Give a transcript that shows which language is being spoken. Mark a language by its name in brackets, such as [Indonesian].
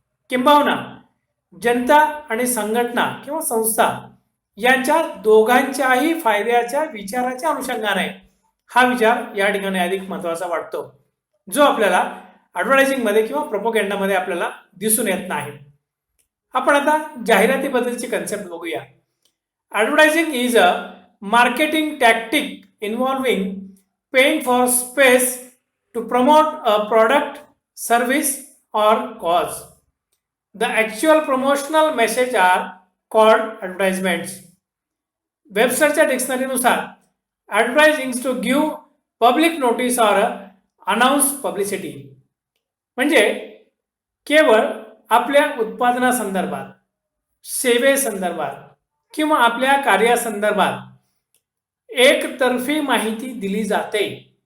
[Marathi] किंबहुना जनता आणि संघटना किंवा संस्था यांच्या दोघांच्याही फायद्याच्या विचाराच्या अनुषंगाने हा विचार या ठिकाणी अधिक महत्वाचा वाटतो, जो आपल्याला ॲडव्हर्टायझिंगमध्ये किंवा प्रोपोगेंडामध्ये आपल्याला दिसून येत नाही. आपण आता जाहिरातीबद्दलची कन्सेप्ट बघूया. [English] Advertising is a marketing tactic involving paying for space to promote a product, service or cause. The actual promotional message are called advertisements. [Marathi] वेबसाईटच्या डिक्शनरीनुसार [English] advertising to give public notice or announce publicity [Marathi] म्हणजे केवळ आपल्या उत्पादनासंदर्भात, सेवेसंदर्भात किंवा आपल्या कार्यासंदर्भात एकतर्फी माहिती दिली जाते.